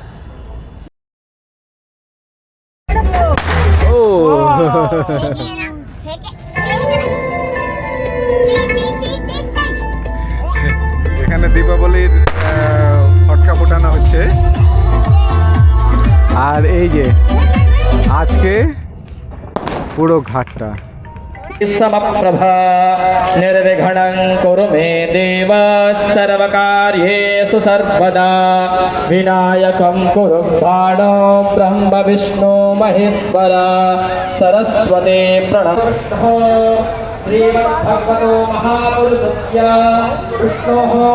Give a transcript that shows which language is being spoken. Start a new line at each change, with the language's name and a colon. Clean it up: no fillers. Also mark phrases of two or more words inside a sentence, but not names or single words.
Bangla: ও এখানে দীপাবলির ফটকা ফোটানো হচ্ছে। আর এই যে আজকে পুরো ঘাটটা
Sanskrit: समप्रभा निर्विघ्नं कुरु मे देव सर्वकार्येषु सर्वदा विनायकं कुरु प्राणो ब्रह्म विष्णु महेश्वर सरस्वती प्रणमः श्रीमद्भगवतो महापुरुषस्य विष्णोः